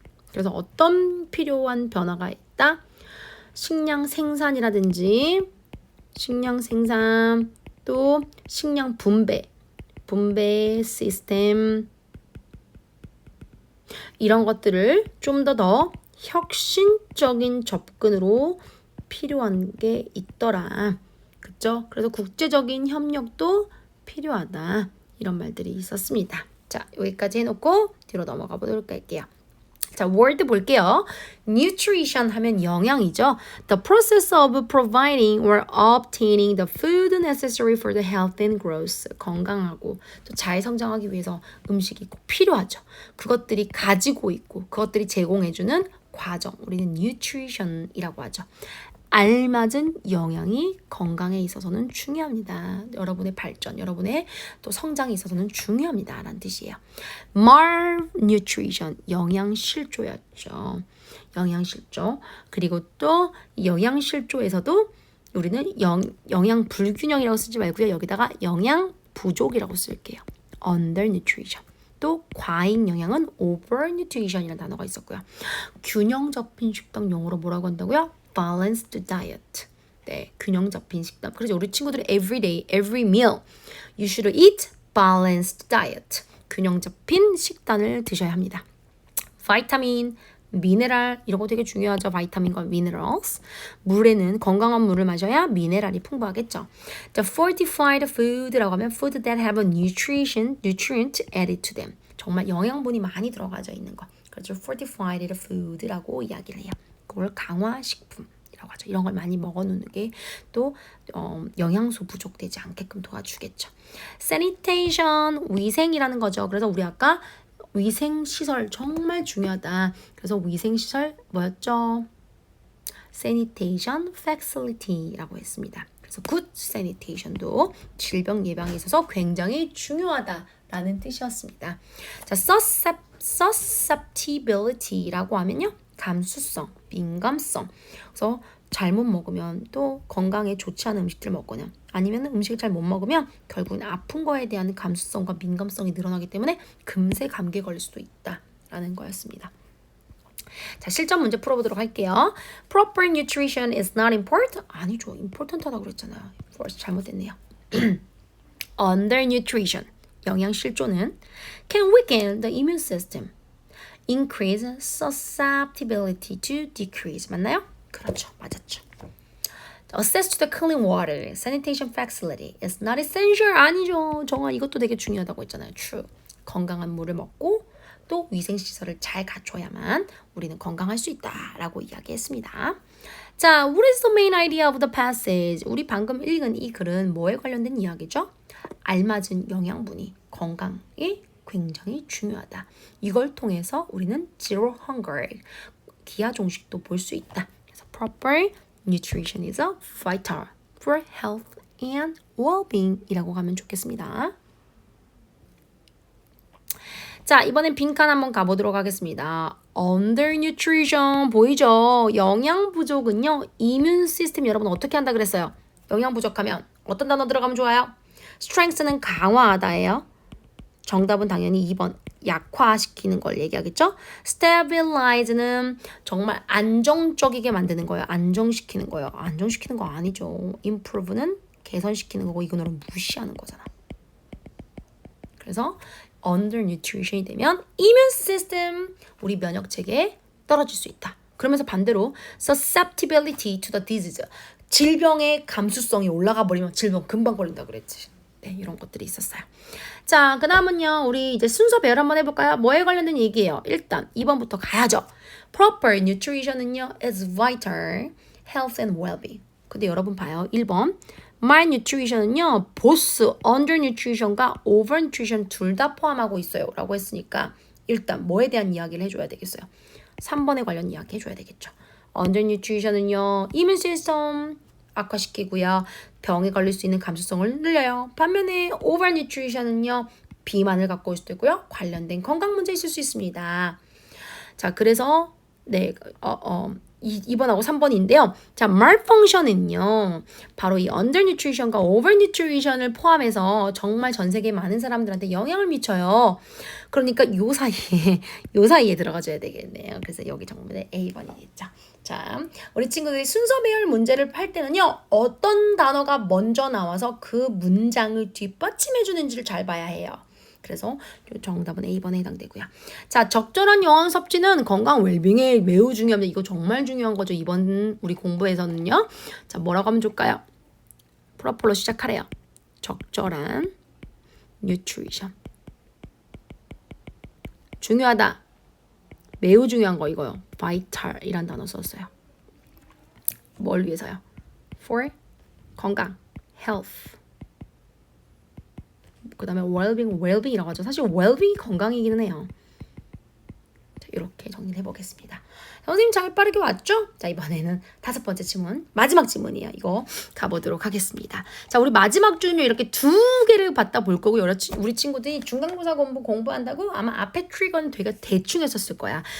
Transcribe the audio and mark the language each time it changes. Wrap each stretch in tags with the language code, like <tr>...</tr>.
<ko>그래서 어떤 필요한 변화가 있다? 식량 생산이라든지 식량 생산, 또 식량 분배 시스템 이런 것들을 좀 더 혁신적인 접근으로 필요한 게 있더라. 그쵸? 그래서 국제적인 협력도 필요하다. 이런 말들이 있었습니다. 자, 여기까지 해놓고 뒤로 넘어가 보도록 할게요. 자, word 볼게요. nutrition 하면 영양이죠.</ko> <en>The process of providing or obtaining the food necessary for the health and growth.</en> <ko>건강하고 또 잘 성장하기 위해서 음식이 꼭 필요하죠. 그것들이 가지고 있고 그것들이 제공해주는 과정. 우리는 nutrition이라고 하죠. 알맞은 영양이 건강에 있어서는 중요합니다. 여러분의 발전, 여러분의 또 성장에 있어서는 중요합니다. 라는 뜻이에요. malnutrition, 영양실조였죠. 영양실조. 그리고 또 영양실조에서도 우리는 영양 불균형이라고 쓰지 말고요. 여기다가 영양 부족이라고 쓸게요. undernutrition. 또 과잉 영양은 overnutrition이라는 단어가 있었고요. 균형 잡힌 식단 영어로 뭐라고 한다고요? balanced diet. 네, 균형 잡힌 식단. 그래서 우리 친구들이</ko> <en>every day, every meal, you should eat balanced diet.</en> <ko>균형 잡힌 식단을 드셔야 합니다. 비타민, 미네랄 이런 거 되게 중요하죠. 비타민과 minerals. 물에는 건강한 물을 마셔야 미네랄이 풍부하겠죠.</ko> <en>The fortified food</en> <ko>라고 하면</ko> <en>food that have a nutrient added to them.</en> <ko>정말 영양분이 많이 들어가져 있는 거. 그래서 fortified food라고 이야기를 해요. 그걸 강화식품이라고 하죠. 이런 걸 많이 먹어놓는 게 또 영양소 부족되지 않게끔 도와주겠죠. sanitation, 위생이라는 거죠. 그래서 우리 아까 위생시설 정말 중요하다. 그래서 위생시설 뭐였죠? sanitation facility라고 했습니다. 그래서 good sanitation도 질병 예방에 있어서 굉장히 중요하다라는 뜻이었습니다. 자, susceptibility라고 하면요. 감수성, 민감성. 그래서 잘못 먹으면 또 건강에 좋지 않은 음식들을 먹거나 아니면 음식을 잘 못 먹으면 결국은 아픈 거에 대한 감수성과 민감성이 늘어나기 때문에 금세 감기에 걸릴 수도 있다라는 거였습니다. 자, 실전 문제 풀어보도록 할게요.</ko> <en>Proper nutrition is not important.</en> <ko>아니죠. important하다고 그랬잖아요. First 잘못됐네요.</ko> <en>Undernutrition,</en> <ko>영양실조는</ko> <en>can weaken the immune system. Increase susceptibility to decrease.</en> <ko>맞나요? 그렇죠. 맞았죠.</ko> <en>Access to the clean water, sanitation facility is not essential.</en> <ko>아니죠. 정말 이것도 되게 중요하다고 했잖아요.</ko> <en>True.</en> <ko>건강한 물을 먹고 또 위생시설을 잘 갖춰야만 우리는 건강할 수 있다라고 이야기했습니다.</ko> <en>자, what is the main idea of the passage?</en> <ko>우리 방금 읽은 이 글은 뭐에 관련된 이야기죠? 알맞은 영양분이 건강에 굉장히 중요하다. 이걸 통해서 우리는 zero hunger, 기아종식도 볼 수 있다.</ko> <en>그래서 proper nutrition is vital for health and well-being</en> <ko>이라고 가면 좋겠습니다. 자, 이번엔 빈칸 한번 가보도록 하겠습니다. undernutrition 보이죠? 영양 부족은요. 이뮨 시스템 여러분 어떻게 한다 그랬어요? 영양 부족하면 어떤 단어 들어가면 좋아요? strength는 강화하다예요. 정답은 당연히 2번 약화시키는 걸 얘기하겠죠? stabilize는 정말 안정적이게 만드는 거예요. 안정시키는 거예요. 안정시키는 거 아니죠. improve는 개선시키는 거고 이거는 무시하는 거잖아. 그래서 undernutrition이 되면 immune system, 우리 면역 체계에 떨어질 수 있다. 그러면서 반대로</ko> <en>susceptibility to the disease,</en> <ko>질병의 감수성이 올라가 버리면 질병 금방 걸린다 그랬지. 네, 이런 것들이 있었어요. 자, 그 다음은요. 우리 이제 순서 배열 한번 해볼까요? 뭐에 관련된 얘기예요? 일단 2번부터 가야죠.</ko> <en>Proper nutrition은요. is vital, health and well-being.</en> <ko>근데 여러분 봐요. 1번 malnutrition은요. both undernutrition과 overnutrition 둘 다 포함하고 있어요. 라고 했으니까 일단 뭐에 대한 이야기를 해줘야 되겠어요? 3번에 관련 이야기 해줘야 되겠죠. undernutrition은요. immune system 악화시키고요. 병에 걸릴 수 있는 감수성을 늘려요. 반면에 overnutrition은요. 비만을 갖고 올 수도 있고요. 관련된 건강 문제 있을 수 있습니다. 자, 그래서 네, 2번하고 3번인데요. 자, malfunction은요. 바로 이 undernutrition과 overnutrition을 포함해서 정말 전 세계 많은 사람들한테 영향을 미쳐요. 그러니까 요 사이에 들어가줘야 되겠네요. 그래서 여기 정답은 A번이겠죠. 자, 우리 친구들이 순서 배열 문제를 할 때는요. 어떤 단어가 먼저 나와서 그 문장을 뒷받침해 주는지를 잘 봐야 해요. 그래서 정답은 A번에 해당되고요. 자, 적절한 영양 섭취는 건강 웰빙에 매우 중요합니다. 이거 정말 중요한 거죠. 이번 우리 공부에서는요. 자, 뭐라고 하면 좋을까요? 프로폴로 시작하래요. 적절한 뉴트리션. 중요하다. 매우 중요한 거 이거요. vital이란 단어 썼어요. 뭘 위해서요? for 건강, health. 그 다음에 well-being이라고 하죠. 사실 well-being이 건강이기는 해요. 자, 이렇게 정리를 해보겠습니다. 선생님 잘 빠르게 왔죠? 자, 이번에는 5번째 지문, 마지막 지문이에요. 이거 가보도록 하겠습니다. 자, 우리 마지막 줄은요, 이렇게 2개를 받다 볼 거고, 우리 친구들이 중간고사 공부한다고 아마 앞에 트리거는 되게 대충 했었을 거야.</ko>